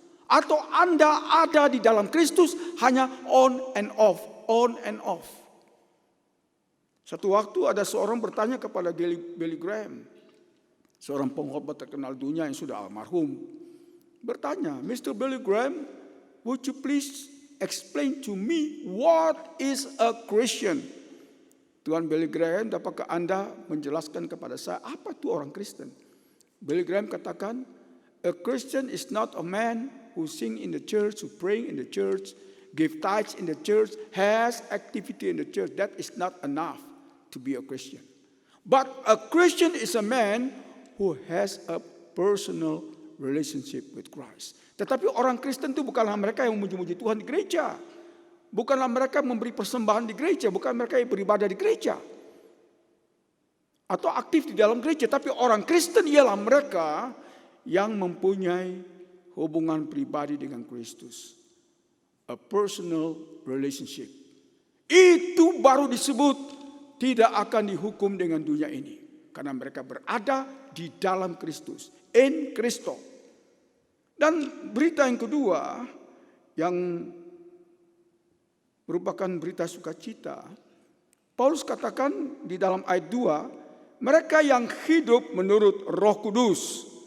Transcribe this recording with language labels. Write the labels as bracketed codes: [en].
[id] Atau Anda ada di dalam Kristus hanya [en] on and off, on and off. [id] Satu waktu ada seorang bertanya kepada Billy Graham, seorang pengkhotbah terkenal dunia yang sudah almarhum, bertanya, Mr. [en] Billy Graham, would you please explain to me what is a Christian? [id] Tuan Billy Graham, dapatkah Anda menjelaskan kepada saya apa itu orang Kristen? Billy Graham katakan, [en] a Christian is not a man who sing in the church, who pray in the church, give tithes in the church, has activity in the church. That is not enough to be a Christian. But a Christian is a man who has a personal relationship with Christ. [id] Tetapi orang Kristen itu bukanlah mereka yang memuji-muji Tuhan di gereja. Bukanlah mereka memberi persembahan di gereja. Bukan mereka yang beribadah di gereja. Atau aktif di dalam gereja. Tapi orang Kristen ialah mereka yang mempunyai hubungan pribadi dengan Kristus. [en] A personal relationship. [id] Itu baru disebut tidak akan dihukum dengan dunia ini. Karena mereka berada di dalam Kristus. In Christo. Dan berita yang kedua, yang merupakan berita sukacita, Paulus katakan di dalam ayat 2, mereka yang hidup menurut Roh Kudus.